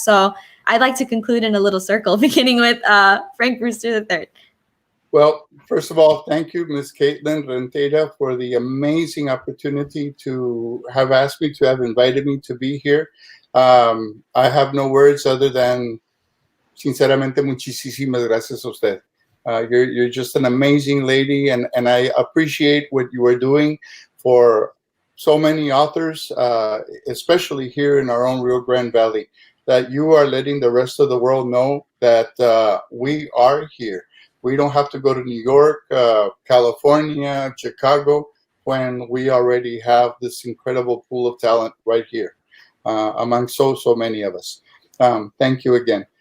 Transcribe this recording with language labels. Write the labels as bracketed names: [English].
[English] So I'd like to conclude in a little circle, beginning with Frank Brewster III. Well, first of all, thank you, Ms. Katelynn Rentería, for the amazing opportunity to have asked me, to have invited me to be here. I have no words other than [Spanish] sinceramente, muchísimas gracias a usted. [English] You're just an amazing lady, and I appreciate what you are doing for so many authors, especially here in our own Rio Grande Valley, that you are letting the rest of the world know that we are here. We don't have to go to New York, California, Chicago, when we already have this incredible pool of talent right here among so many of us. Thank you again.